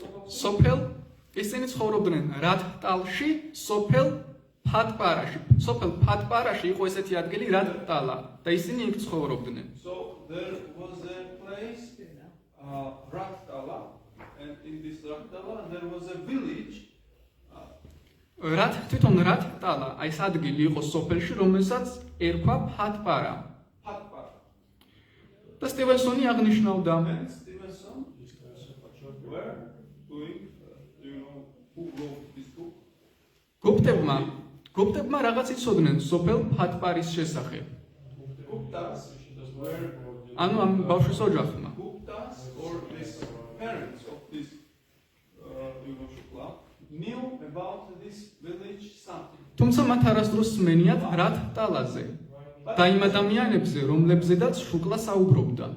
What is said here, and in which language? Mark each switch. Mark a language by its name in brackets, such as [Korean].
[Georgian] სოფელ ისინი ცხოვრობდნენ რადტალში, სოფელ ფატპარაში. სოფელ ფატპარაში იყო ესეთი ადგილი რადტალა და ისინი იქ ცხოვრობდნენ. [English] So there was a place, Raktala, and in this Raktala there was a village. [Georgian] თვითონ რადტალა, აი ეს ადგილი იყო სოფელში, რომელსაც ერქვა ფატპარა. [English] Patpara. [Georgian] და სტივენსონი აღნიშნავდა, [English] And Stevenson were doing, who wrote this book? [Georgian] გუპტებმა რაღაც იცოდნენ სოფელ ფატპარის შესახებ. [English] Guptas were [Georgian] ანუ ამ ბავშვის ოჯახმა. [English] Guptas or these parents of this, Shukla knew about this village something. [Georgian] თუმცა მათ არასდროს სმენიათ რადტალაზე და იმ ადამიანებზე, რომლებზედაც შუკლა საუბრობდა.